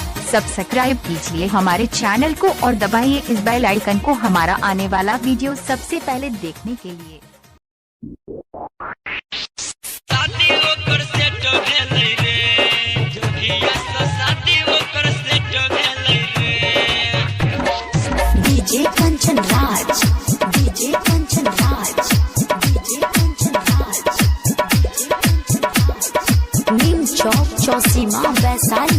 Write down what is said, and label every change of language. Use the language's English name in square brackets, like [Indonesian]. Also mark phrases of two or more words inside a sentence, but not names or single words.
[Hindi] सब्सक्राइब कीजिए हमारे चैनल को और दबाइए इस बेल आइकन को हमारा आने वाला वीडियो सबसे पहले देखने के लिए। डीजे कंचन राज, डीजे कंचन राज, डीजे कंचन राज, नीम चौक चौसीमा वैशाली।